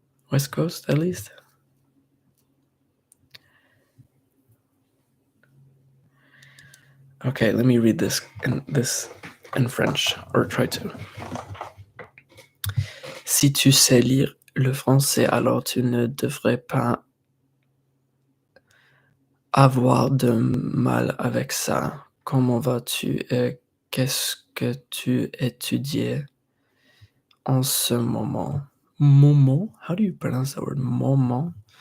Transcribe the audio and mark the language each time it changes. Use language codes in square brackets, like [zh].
[en] West Coast, at least. Okay, let me read this in French, or try to. [fr] Si tu sais lire le français, alors tu ne devrais pas avoir de mal avec ça. Comment vas-tu et qu'est-ce que tu étudies en ce moment? Moment? [en] How do you pronounce that word? Moment?